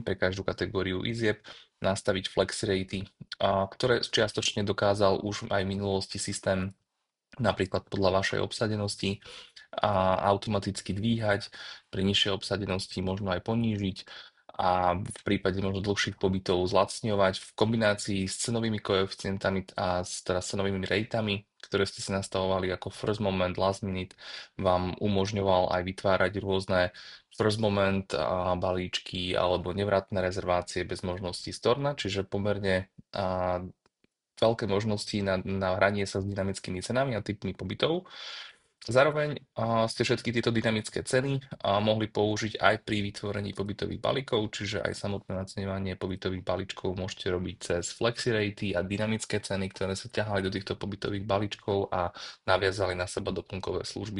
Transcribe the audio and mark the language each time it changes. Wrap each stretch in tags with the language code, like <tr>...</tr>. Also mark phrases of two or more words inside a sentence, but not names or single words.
<sk>pre každú kategóriu izieb nastaviť</sk> <en>flex ratey,</en> <sk>ktoré čiastočne dokázal už aj v minulosti systém napríklad podľa vašej obsadenosti a automaticky dvíhať, pri nižšej obsadenosti možno aj ponížiť a v prípade možno dlhších pobytov zlacňovať v kombinácii s cenovými koeficientami a teda s cenovými rejtami, ktoré ste si nastavovali ako</sk> <en>first moment, last minute,</en> <sk>vám umožňoval aj vytvárať rôzne</sk> <en>first moment</en> <sk>balíčky alebo nevratné rezervácie bez možnosti storna, čiže pomerne veľké možnosti na hranie sa s dynamickými cenami a typmi pobytov. Zároveň ste všetky tieto dynamické ceny mohli použiť aj pri vytvorení pobytových balíkov, čiže aj samotné naceňovanie pobytových balíčkov môžete robiť cez FlexiRate a dynamické ceny, ktoré sa ťahali do týchto pobytových balíčkov a naviazali na seba doplnkové služby.</sk>